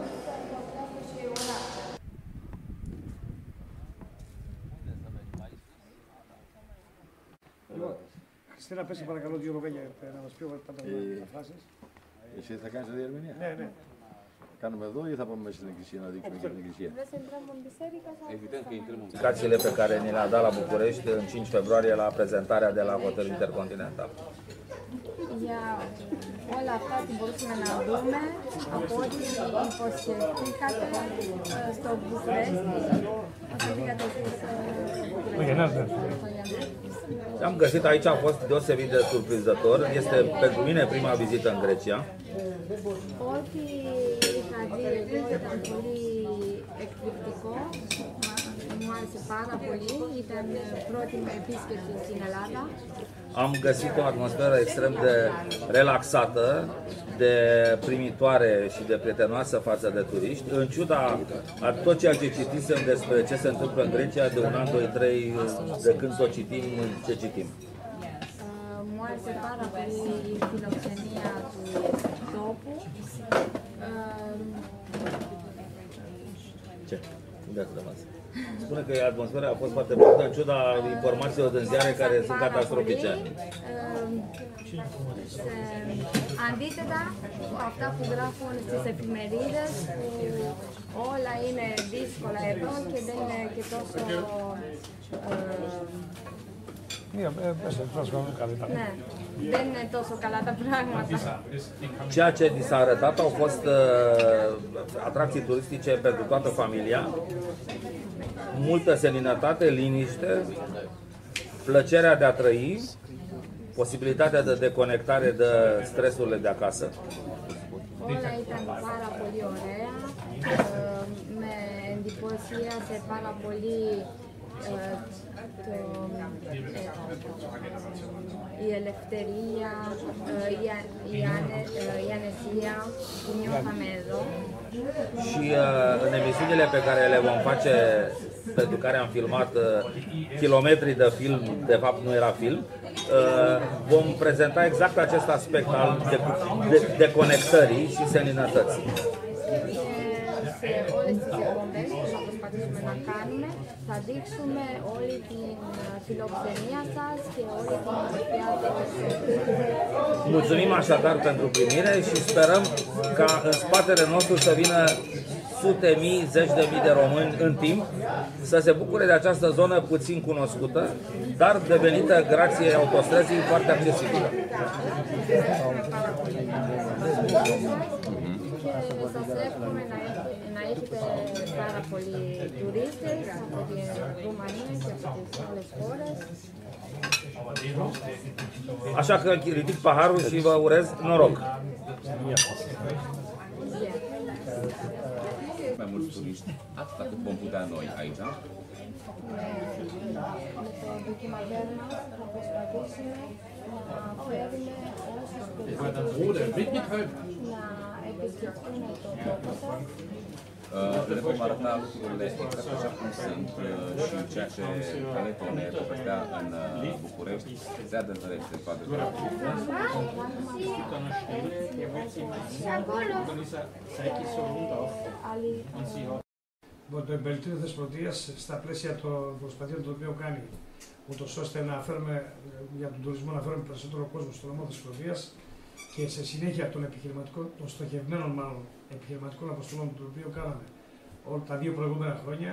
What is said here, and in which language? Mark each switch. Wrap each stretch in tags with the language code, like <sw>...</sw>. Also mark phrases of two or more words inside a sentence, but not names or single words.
<el>Χριστίνα, πες παρακαλώ δύο λόγια να μας πει τα φράσεις. Εσύ θα κάνεις τη διερμηνία? Ναι, ναι. Κάνουμε εδώ ή θα πάμε μέσα στην εκκλησία να dicem και την εκκλησία?</el> <ro>Evident că intrăm în indicațiile pe care ni le-a dat la București în 5 februarie la prezentarea de la Hotel Intercontinental.</ro> <el>Για όλα αυτά που μπορούσαμε να δούμε από ό,τι υποσχεθήκατε στο București όταν πήγατε</el> <ro>Ce am găsit aici a fost deosebit de surprinzător. Este pentru mine prima vizită în Grecia.</ro> <el>Ό,τι είχα δει εδώ ήταν πολύ εκπληκτικό. Μου άρεσε πάρα πολύ. Ήταν πρώτη μου επίσκεψη στην Ελλάδα.</el> <ro>Am găsit o atmosferă extrem de relaxată, de primitoare și de prietenoasă față de turiști, în ciuda a tot ceea ce citisem despre ce se întâmplă în Grecia de un an, 2, 3, de când să o citim, ce citim.</ro> <el>Μου άρεσε πάρα πολύ η φιλοξενία του τόπου.</el> <ro>Ce? Unde ați rămas? Spune că atmosfera a fost foarte bună, în ciuda informațiilor din ziare care sunt catastrofice.</ro> <el>Αντίθετα, αυτά που γράφουν στις εφημερίδες, που όλα είναι δύσκολα εδώ και δεν είναι και τόσο... Ναι, δεν είναι τόσο καλά τα πράγματα.</el> <ro>Ceea ce ni s-a arătat au fost atracții turistice pentru toată familia, multă seninătate, liniște, plăcerea de a trăi, posibilitatea de deconectare de stresurile de acasă.</ro> <el>Όλα ήταν πάρα πολύ ωραία, με εντυπωσίασε πάρα πολύ η ελευθερία, η ανεσία που νιώθαμε εδώ.</el> <ro>Și în emisiunile pe care le vom face, pentru care am filmat kilometri de film, de fapt nu era film, vom prezenta exact acest aspect al deconectării și seninătății.</ro> <el>Σε όλες τις εκπομπές που θα προσπαθήσουμε να κάνουμε, θα δείξουμε όλη την φιλοξενία σας και όλη την ομορφιά της.</el> <ro>Mulțumim așadar pentru primire și sperăm ca în spatele nostru să vină sute mii, zeci de mii de români în timp, să se bucure de această zonă puțin cunoscută, dar devenită grație autostrăzii foarte accesibilă.</ro> <el>Σας εύχομαι να έχετε πάρα πολλοί τουρίστες από την Ρουμανία και από τις άλλες χώρες.</el> <ro>Așa că ridic paharul și vă urez noroc. Mai mulți turiști, atâta cât vom putea noi aici.</ro> <el>Με το ντοκιμαντέρ μας θα προσπαθήσουμε να φέρουμε όσους τουρίστες να επισκεφτούν το τόπο σας.</el> <ro>Le vom arăta lucrurile exact așa cum sunt și ceea ce Caleto ne povestea în București se adevărește în toate</ro> <el>Το εμπελτήριο Θεσπρωτείας στα πλαίσια των προσπαθειών το οποίο κάνει, ούτως ώστε να φέρουμε για τον τουρισμό να φέρουμε περισσότερο κόσμο στο νομό Θεσπρωτείας και σε συνέχεια των στοχευμένων επιχειρηματικών αποστολών το οποίο κάναμε τα δύο προηγούμενα χρόνια.</el>